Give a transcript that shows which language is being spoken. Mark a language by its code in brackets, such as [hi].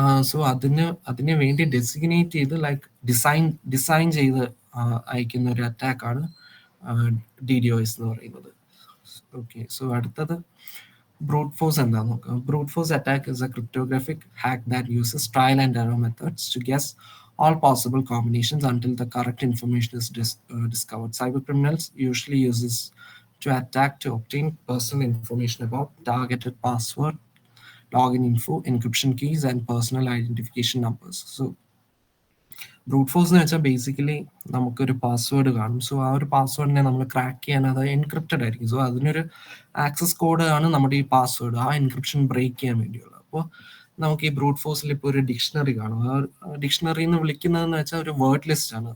[ml] So അതിന് വേണ്ടി designate ചെയ്ത് ലൈക്ക് ഡിസൈൻ ചെയ്ത് അയക്കുന്ന ഒരു അറ്റാക്കാണ് DDoS എന്ന് പറയുന്നത്. ഓക്കെ, സോ അടുത്തത് ബ്രൂട്ട് ഫോഴ്സ് എന്താണെന്ന് നോക്കാം. [en] Brute force attack is a cryptographic hack that uses trial and error methods to guess all possible combinations until the correct information is discovered. Cyber criminals usually use this to attack to obtain personal information about targeted password, login info, encryption keys, and personal identification numbers. [ml] So brute force എന്ന് വെച്ചാൽ basically നമുക്കൊരു password കാണും. So ആ ഒരു പാസ്വേഡിനെ നമ്മൾ crack ചെയ്യാൻ അത് encrypted ആയിരിക്കും. സോ അതിനൊരു ആക്സസ് കോഡ് ആണ് നമ്മുടെ ഈ പാസ്വേഡ്, ആ എൻക്രിപ്ഷൻ ബ്രേക്ക് ചെയ്യാൻ വേണ്ടിയുള്ളത്. അപ്പോൾ നമുക്ക് ഈ ബ്രൂട്ട് ഫോഴ്സിൽ ഇപ്പോൾ ഒരു ഡിക്ഷണറി കാണും. ആ ഡിക്ഷണറി എന്ന് വിളിക്കുന്നതെന്ന് വെച്ചാൽ ഒരു വേർഡ് ലിസ്റ്റ് ആണ്.